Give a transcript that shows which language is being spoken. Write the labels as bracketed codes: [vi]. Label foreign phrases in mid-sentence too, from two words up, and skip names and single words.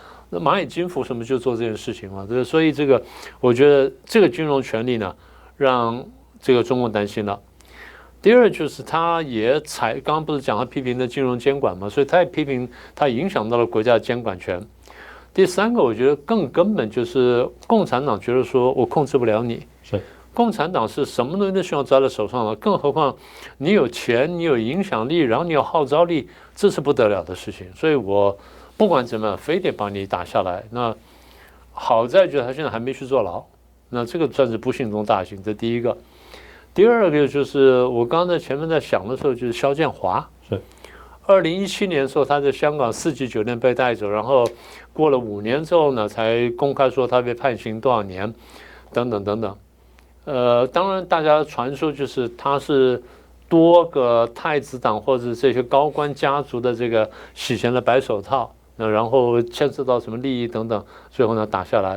[zh] 那螞蟻金服什麼就做這件事情嘛？對，所以這個我覺得這個金融權力呢，讓這個中國擔心了。第二就是他也剛剛不是講他批評的金融監管嘛，所以他也批評他影響到了國家的監管權。第三個我覺得更根本就是共產黨覺得說我控制不了你，是共產黨是什麼東西都需要抓在手上了，更何況你有錢，你有影響力，然後你有號召力，這是不得了的事情。所以我不管怎麼樣，非得把你打下來。那好在覺得他現在還沒去坐牢，那這個算是不幸中大幸，這第一個。第二個就是我剛才前面在想的時候，就是肖建華是 2017年的時候，他在香港4級酒店被帶走，然後過了5年之後呢，才公開說他被判刑多少年，等等等等。當然大家傳說就是他是多個太子黨或者這些高官家族的這個洗錢的白手套，然後牽涉到什麼利益等等，最後呢打下來。